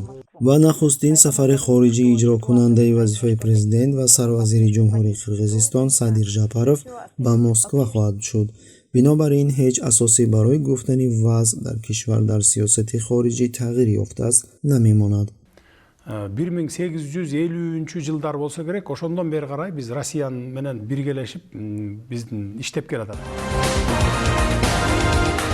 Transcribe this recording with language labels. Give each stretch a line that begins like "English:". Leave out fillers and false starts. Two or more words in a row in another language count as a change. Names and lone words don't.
Tajik: ва нахустин сафари хориҷии иҷрокунандаи вазифаи президент ва сарвазири Ҷумҳурии Қирғизистон Садир Жапаров ба Москва хоҳад шуд. бинобар ин ҳеҷ асосе барои гуфтани вазъ дар кишвар дар сиёсати хориҷӣ тағйир ёфтааст намемонад.
Kyrgyz: 1850-жылдар болсо керек, ошондон бери карай биз Россия менен биргелешип биздин иштеп келатат.